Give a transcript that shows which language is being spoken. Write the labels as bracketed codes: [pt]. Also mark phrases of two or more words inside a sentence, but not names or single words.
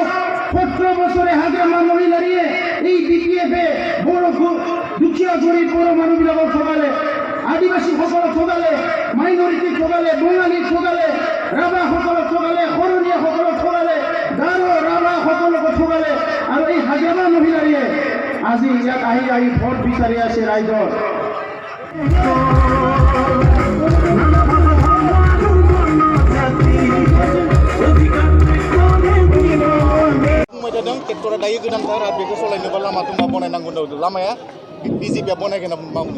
[as] 17 বছৰে হাগ্ৰামা মহিলাৰীয়ে এই বিপিএফে বড় দুখীয়া গৰীব বড় মানুহবিলাকক ঠগালে, আদিবাসীসকলক ঠগালে, মাইনৰিটিক ঠগালে, বঙালীক ঠগালে, ৰাভাসকলক ঠগালে, শৰণীয়াসকলক ঠগালে, গাৰো ৰাভাসকলকো ঠগালে। আৰু এই হাগ্ৰামা মহিলাৰীয়ে আজি ইয়াত আহি আহি ভোট বিচাৰি আছে ৰাইজৰ। [brx] ट्रेक्टरा दायो गोदानथार आरो बेखौ सालायनोबा लामा तुमा बनायनांगौ दं। लामाया बिजेपिया बनायगोन ना बुंगोन?